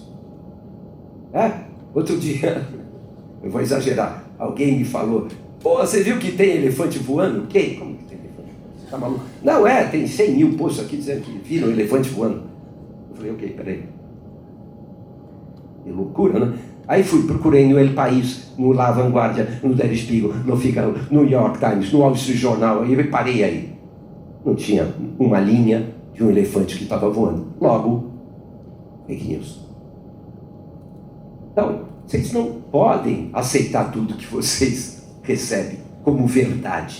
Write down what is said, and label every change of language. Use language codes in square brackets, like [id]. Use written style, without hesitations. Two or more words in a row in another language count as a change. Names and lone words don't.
[pt] Outro dia... Eu vou exagerar. Alguém me falou: pô, você viu que tem elefante voando? Que? Como que tem elefante voando? Você tá maluco? Não, tem 100 mil posts aqui dizendo que viram elefante voando. Eu falei: ok, peraí. Que loucura, né? Aí procurei no El País, no La Vanguardia, no Der Spiegel, no Figaro, no New York Times, no Wall Street Journal, e eu parei aí. Não tinha uma linha de um elefante que estava voando. Logo, [en] fake news. [pt] Então, vocês não podem aceitar tudo que vocês recebem como verdade.